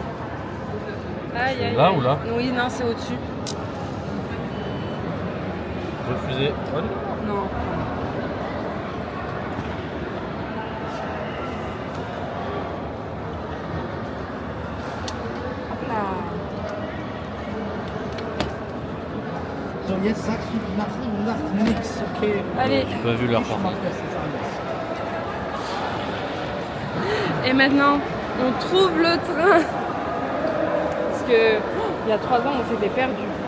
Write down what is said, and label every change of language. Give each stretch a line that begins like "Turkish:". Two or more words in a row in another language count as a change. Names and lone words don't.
French: Aïe aïe. Là aïe. ou là? Oui, non, c'est au-dessus. Refusé. Bonne. Non. Hop là.
German: So, jetzt sagst du nach nichts, okay?
French: Allez. J'ai pas vu leur parking. Et maintenant, on trouve le train. Parce que il y a 3 ans, on s'était perdu.